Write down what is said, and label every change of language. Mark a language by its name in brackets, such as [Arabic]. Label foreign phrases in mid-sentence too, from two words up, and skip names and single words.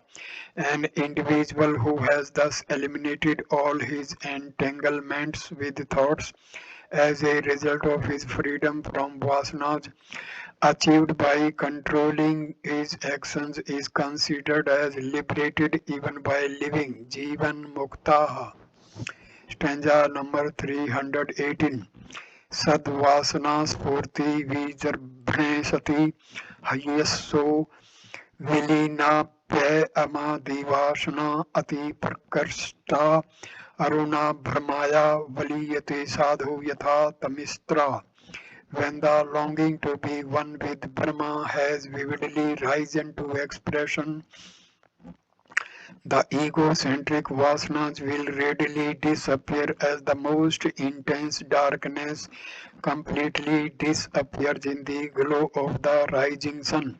[English] An individual who has thus eliminated all his entanglements with thoughts as a result of his freedom from vasanas achieved by controlling his actions is considered as liberated even by living [Sanskrit] Jivan Muktaha. [English] Stanza number 318. [Sanskrit] Sadvasana Spurti Vijarbhne Sati Hayaso Vilina Pe Amadivasana Ati Prakarshta Aruna Brahmaya Valiyate Sadhu Yatha Tamistra. [English] When the longing to be one with Brahma has vividly risen to expression, the egocentric vasanas will readily disappear as the most intense darkness completely disappears in the glow of the rising sun.